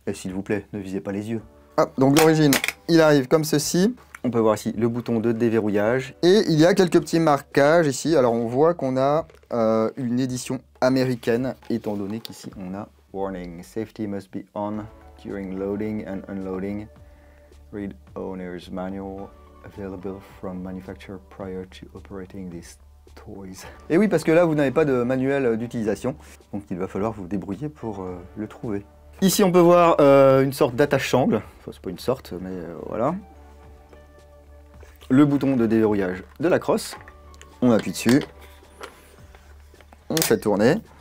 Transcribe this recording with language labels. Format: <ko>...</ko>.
<fr>Et s'il vous plaît, ne visez pas les yeux. Hop, donc d'origine, il arrive comme ceci. On peut voir ici le bouton de déverrouillage. Et il y a quelques petits marquages ici. Alors on voit qu'on a une édition américaine, étant donné qu'ici on a</fr> <en>Warning, safety must be on during loading and unloading. Read owner's manual available from manufacturer prior to operating these toys.</en> <fr>Et oui, parce que là vous n'avez pas de manuel d'utilisation, donc il va falloir vous débrouiller pour le trouver. Ici on peut voir une sorte d'attache-sangle. Enfin c'est pas une sorte, mais voilà. Le bouton de déverrouillage de la crosse, on appuie dessus, on fait tourner.</fr>